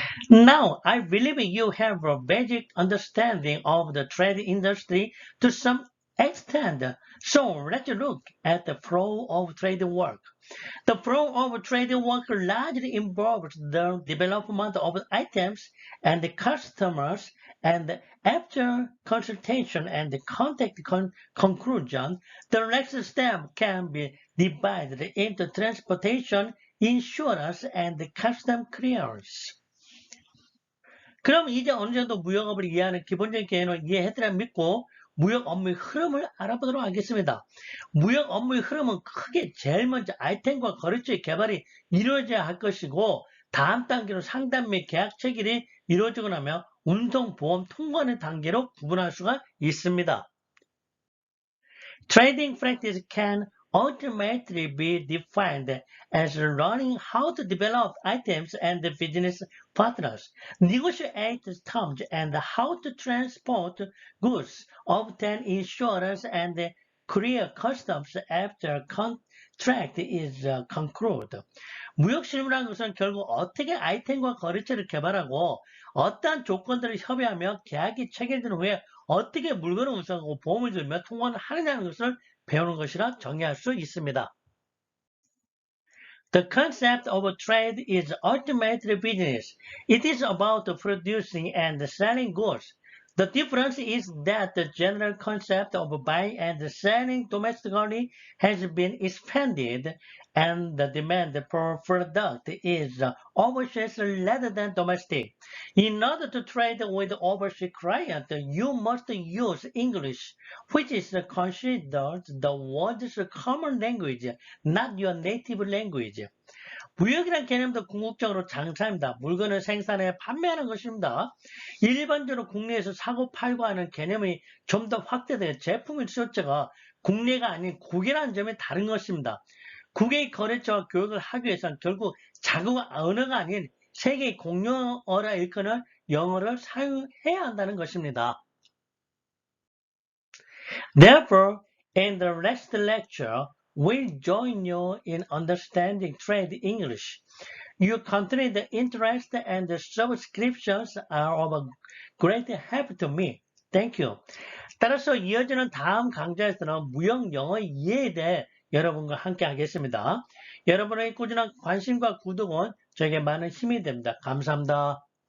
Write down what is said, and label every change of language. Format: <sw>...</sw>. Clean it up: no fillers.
<en>Now, I believe you have a basic understanding of the trade industry to some extend. So let's look at the flow of trade work. The flow of trade work largely involves the development of items and the customers, and after consultation and contact conclusion, the next step can be divided into transportation, insurance, and custom clearance.</en> <ko>그럼 이제 어느 정도 무역업을 이해하는 기본적인 개념을 이해했더라 믿고 무역 업무의 흐름을 알아보도록 하겠습니다. 무역 업무의 흐름은 크게 제일 먼저 아이템과 거래처의 개발이 이루어져야 할 것이고 다음 단계로 상담 및 계약 체결이 이루어지고 나면 운송, 보험, 통관의 단계로 구분할 수가 있습니다.</ko> <en>Trading practice can ultimately be defined as learning how to develop items and business partners, negotiate terms, and how to transport goods, obtain insurance, and clear customs after contract is concluded.</en> <ko>무역 실무라는 것은 결국 어떻게 아이템과 거래처를 개발하고 어떠한 조건들을 협의하며 계약이 체결된 후에 어떻게 물건을 운송하고 보험을 들며 통관을 하느냐는 것을 배우는 것이라 정의할 수 있습니다.</ko> <en>The concept of trade is ultimately business. It is about producing and selling goods. The difference is that the general concept of buying and selling domestically has been expanded, and the demand for product is overseas rather than domestic. In order to trade with overseas clients, you must use English, which is considered the world's common language, not your native language.</en> <ko>무역이라는 개념도 궁극적으로 장사입니다. 물건을 생산해 판매하는 것입니다. 일반적으로 국내에서 사고 팔고 하는 개념이 좀 더 확대되어 제품의 실제가 국내가 아닌 국외라는 점이 다른 것입니다. 국외의 거래처와 교육을 하기 위해서는 결국 자국 언어가 아닌 세계의 공용어라 일컫는 영어를 사용해야 한다는 것입니다.</ko> <en>Therefore, in the next lecture, we'll join you in understanding trade English. Your continued interest and subscriptions are of great help to me. Thank you.</en> <ko>따라서 이어지는 다음 강좌에서는 무역 영어 이해에 대해 여러분과 함께 하겠습니다. 여러분의 꾸준한 관심과 구독은 저에게 많은 힘이 됩니다. 감사합니다.</ko>